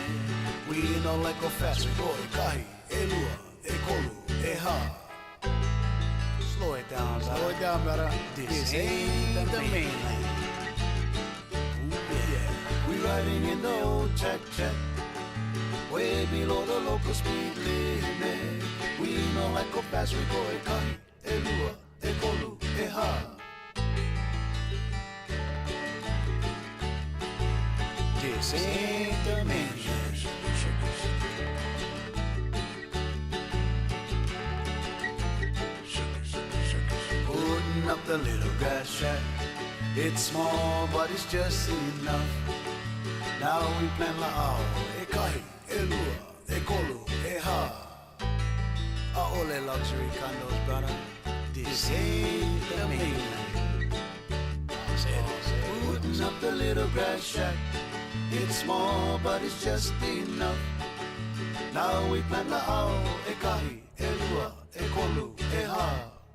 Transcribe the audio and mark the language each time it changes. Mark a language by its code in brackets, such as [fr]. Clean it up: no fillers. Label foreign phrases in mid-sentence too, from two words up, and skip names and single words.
[en] We don't like go fast, we go [haw] e kahi, e lua, e kolu, e ha. [en] Slow it down, brother. This ain't the mainland. Ooh, yeah. We riding in the old check, way below the local speed limit. We don't like go fast, we go [haw] e kahi, e lua, e kolu, e ha. [en] This ain't the mainland. Putting up the little grass shack. It's small, but it's just enough. Now we plan [haw] la'au, e kahi, e lua, e kolu, e ha. [en] Ole luxury condos, brother. This ain't the mainland. Putting up the little grass shack. It's small, but it's just enough. Now we plan [haw] la'au, e kahi, e lua, e kolu, e ha.